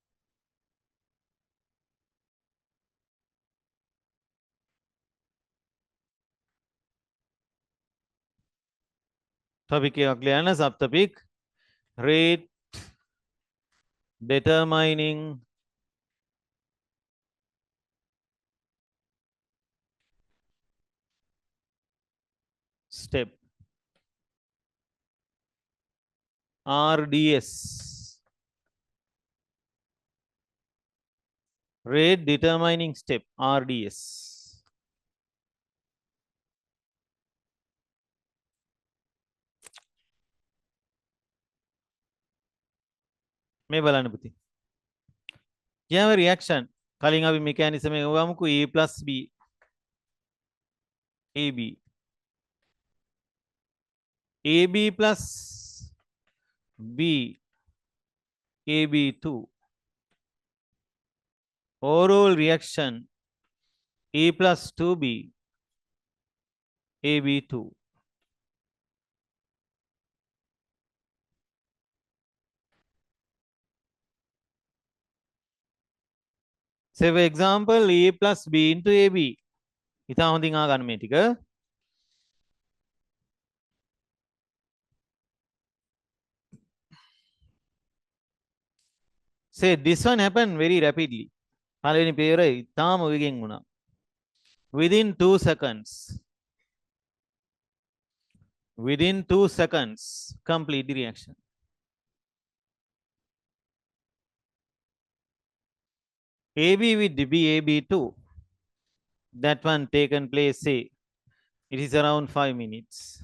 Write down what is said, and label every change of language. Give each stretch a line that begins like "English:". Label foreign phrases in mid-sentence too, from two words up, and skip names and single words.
English: Topic clear na subtopic rate determining step RDS. Rate determining step RDS.
Sinhala: මේ බලන්න පුතේ. කියව reaction කලින් අපි mechanism එක ගමුකෝ
English: A plus B AB AB plus B AB2 overall reaction A plus 2B AB2. Say for example A plus B into AB.
Sinhala: ඉතා හොඳින් ආගන්න මේ ටික.
English: Say this one happened very rapidly.
Sinhala: පළවෙනි පේර ඉතාම වෙගෙන් වුණා.
English: Within 2 seconds. Within 2 seconds complete the reaction. AB with B AB2. That one taken place, say it is around 5 minutes.